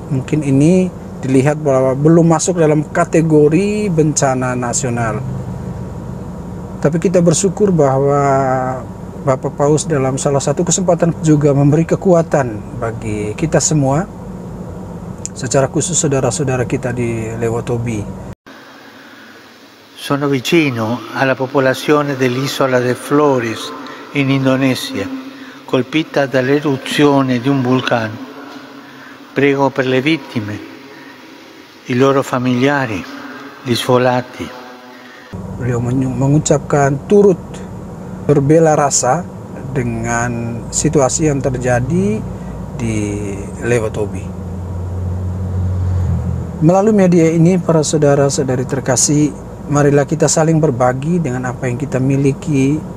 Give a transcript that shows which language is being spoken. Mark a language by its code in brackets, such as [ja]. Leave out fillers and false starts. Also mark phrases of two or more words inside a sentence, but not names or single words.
[id] Mungkin ini dilihat bahwa belum masuk dalam kategori bencana nasional. Tapi kita bersyukur bahwa Bapak Paus dalam salah satu kesempatan juga memberi kekuatan bagi kita semua, secara khusus saudara-saudara kita di Lewotobi. [it] Sono vicino alla popolazione dell'isola de Flores in Indonesia, colpita dall'eruzione di un vulcano. Prego per le vittime, i loro familiari, gli sfolati. [id] Beliau mengucapkan turut berbela rasa dengan situasi yang terjadi di Lewotobi. Melalui media ini, para saudara-saudari terkasih, marilah kita saling berbagi dengan apa yang kita miliki.